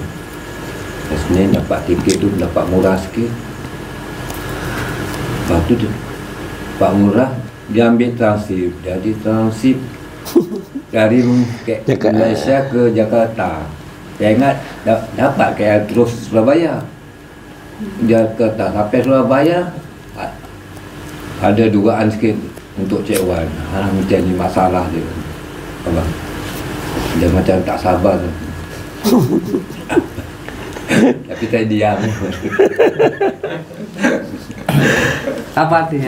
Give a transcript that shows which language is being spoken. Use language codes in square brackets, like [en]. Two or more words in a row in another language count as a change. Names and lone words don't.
[ms] Hari Senin dapat tiket tu, dapat murah sikit. Lepas tu dapat murah, dia ambil transip. Jadi transip dari Malaysia ke Jakarta. Saya ingat dapat KL terus Surabaya. Jakarta sampai Surabaya ada dugaan sikit untuk Cik Wan. Macam ni masalah dia. Abang, dia macam tak sabar. Tapi saya diam. Apa artinya?